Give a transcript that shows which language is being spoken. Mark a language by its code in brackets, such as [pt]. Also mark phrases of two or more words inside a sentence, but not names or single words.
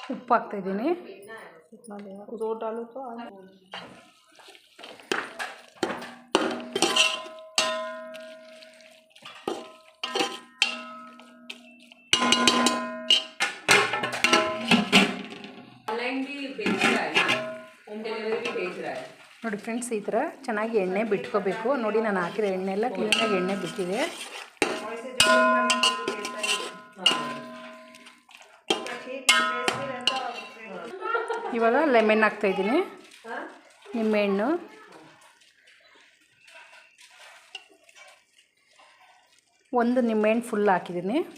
[kn] ಉಪ್ಪು ಹಾಕ್ತಾಯಿದ್ದೀನಿ. [hi] इतना देना दो डालो तो ऑनलाइन भी बेच रहा है, [en] home delivery [hi] भी बेच रहा है. [kn] ನೋಡಿ ಫ್ರೆಂಡ್ಸ್, ಈ ಥರ ಚೆನ್ನಾಗಿ ಎಣ್ಣೆ ಬಿಟ್ಕೋಬೇಕು. ನೋಡಿ ನಾನು ಹಾಕಿರೋ ಎಣ್ಣೆ ಎಲ್ಲ ಕ್ಲೀನಾಗಿ ಎಣ್ಣೆ ಬಿಟ್ಟಿದೆ. ಇವಾಗ ಲೆಮನ್ ಹಾಕ್ತಾಯಿದ್ದೀನಿ, ನಿಂಬೆಹಣ್ಣು, ಒಂದು ನಿಂಬೆಹಣ್ಣು ಫುಲ್ ಹಾಕಿದ್ದೀನಿ.